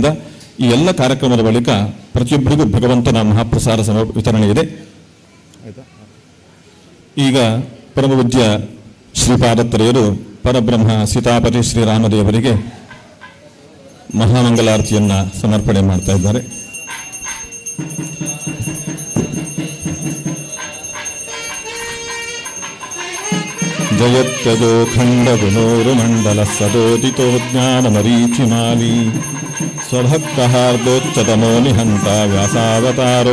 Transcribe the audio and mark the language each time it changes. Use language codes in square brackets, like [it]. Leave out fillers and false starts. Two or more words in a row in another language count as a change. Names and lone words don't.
[kn] ಈ ಎಲ್ಲ ಕಾರ್ಯಕ್ರಮದ ಬಳಿಕ ಪ್ರತಿಯೊಬ್ಬರಿಗೂ ಭಗವಂತನ ಮಹಾಪ್ರಸಾದ ವಿತರಣೆ ಇದೆ. ಈಗ ಪರಮಪೂಜ್ಯ ಶ್ರೀಪಾದತ್ರಯರು ಪರಬ್ರಹ್ಮ ಸೀತಾಪತಿ ಶ್ರೀರಾಮದೇವರಿಗೆ ಮಹಾಮಂಗಲಾರತಿಯನ್ನ ಸಮರ್ಪಣೆ ಮಾಡ್ತಾ ಇದ್ದಾರೆ. [sa] ಜಯತ್ಯಜೋ ಖಂಡ ಗುಣೋರು ಮಂಡಲ ಸದೋದಿತೋ ಜ್ಞಾನ ಮರೀಚಿಮಾಲಿ ಸ್ವಭಕ್ತ ಹಾರ್ದೋಚ್ಚತಮೋ ನಿಹಂತ ವ್ಯಾಸಾವತಾರೋ